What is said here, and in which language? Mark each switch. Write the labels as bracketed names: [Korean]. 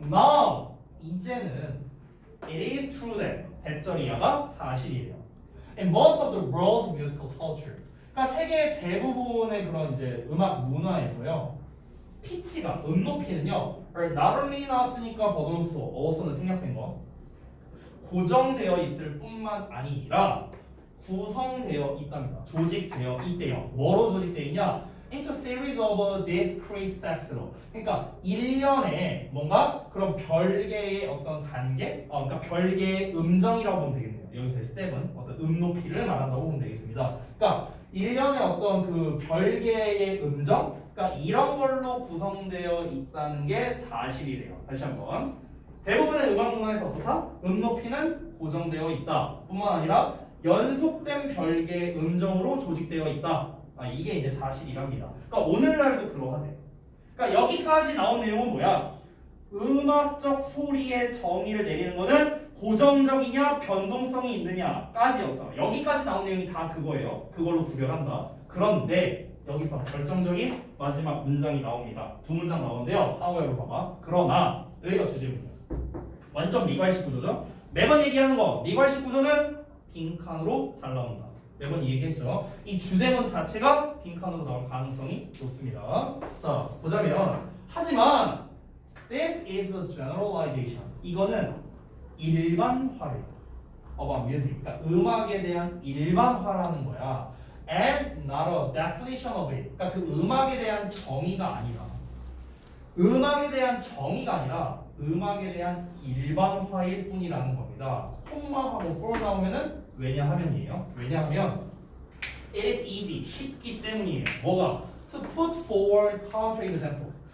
[English] Now [Korean] 이제는 [English] it is true that [Korean] 대절이야가 사실이에요. [English] In most of the world's musical culture. [Korean] 그러니까 세계의 대부분의 그런 이제 음악 문화에서요. 피치가 높이는요. [English] are not only [Korean] 나왔으니까 [English] but also는 [Korean] 생략된 거. 고정되어 있을 뿐만 아니라 구성되어 있답니다. 조직되어 있대요. 뭐로 조직되어 있냐? [English] into series of discrete steps로. [Korean] 그러니까 일련의 뭔가 그런 별개의 어떤 단계, 그러니까 별개의 음정이라고 보면 되겠네요. 여기서의 스텝은 어떤 높이를 말한다고 보면 되겠습니다. 그러니까 일련의 어떤 그 별개의 음정, 그러니까 이런 걸로 구성되어 있다는 게 사실이래요. 다시 한번. 대부분의 음악 문화에서 어떻다? 높이는 고정되어 있다. 뿐만 아니라 연속된 별개의 음정으로 조직되어 있다. 이게 이제 사실이랍니다. 그러니까 오늘날도 그러하대. 그러니까 여기까지 나온 내용은 뭐야? 음악적 소리의 정의를 내리는 거는 고정적이냐 변동성이 있느냐까지였어. 여기까지 나온 내용이 다 그거예요. 그걸로 구별한다. 그런데 여기서 결정적인 마지막 문장이 나옵니다. 두 문장 나오는데요. however 봐봐. 그러나 여기가 주제입니다. 완전 미괄식 구조죠. 매번 얘기하는 거 미괄식 구조는 빈칸으로 잘 나온다. 매번 얘기했죠. 이 주제문 자체가 빈칸으로 나올 가능성이 높습니다. 자 보자면 하지만 [English] this is a generalization. [Korean] 이거는 일반화래요. [English] about music. [Korean] 그러니까 음악에 대한 일반화라는 거야. [English] and not a definition of it. [Korean] 그러니까 그 음악에 대한 정의가 아니라 음악에 대한 정의가 아니라 음악에 대한 일반화일 뿐이라는 겁니다. 콤마하고 for 나오면은 왜냐하면이에요. 왜냐하면 [English] it is easy [Korean] 쉽기 때문이에요. 뭐가? [English] To put forward counter examples.